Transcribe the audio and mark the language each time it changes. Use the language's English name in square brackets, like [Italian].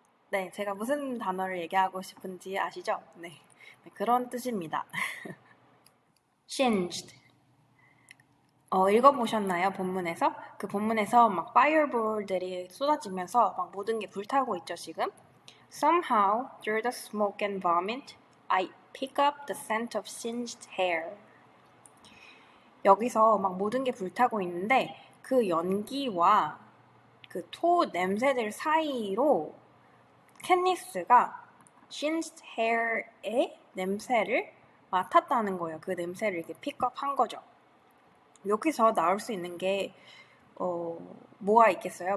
[Korean] 네, 제가 무슨 단어를 얘기하고 싶은지 아시죠? 네, 그런 뜻입니다. singed. 읽어보셨나요? 본문에서? 그 본문에서 막 fireball들이 쏟아지면서 막 모든 게 불타고 있죠, 지금? [English] Somehow, through the smoke and vomit, I pick up the scent of singed hair. [Korean] 여기서 막 모든 게 불타고 있는데 그 연기와 그 토 냄새들 사이로 캣니스가 singed hair의 냄새를 맡았다는 거예요. 그 냄새를 이렇게 픽업한 거죠. 여기서 나올 수 있는 게 뭐가 있겠어요?